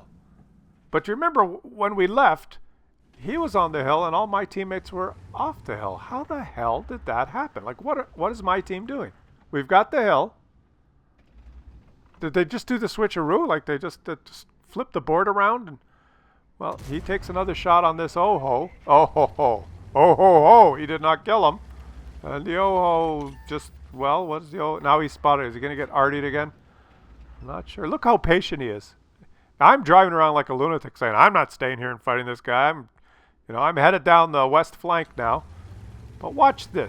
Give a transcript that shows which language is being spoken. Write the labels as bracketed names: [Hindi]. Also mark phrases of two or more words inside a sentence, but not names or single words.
[English] But you remember when we left, he was on the hill and all my teammates were off the hill. How the hell did that happen? Like, what is my team doing? We've got the hill. Did they just do the switcheroo? Like they just flip the board around? And Well, he takes another shot on this oh-ho. Oh-ho-ho. Oh-ho-ho. He did not kill him. And the oh-ho just, well, what's the oh? Now he's spotted. Is he going to get artied again? I'm not sure. Look how patient he is. I'm driving around like a lunatic saying, I'm not staying here and fighting this guy. I'm headed down the west flank now. But watch this.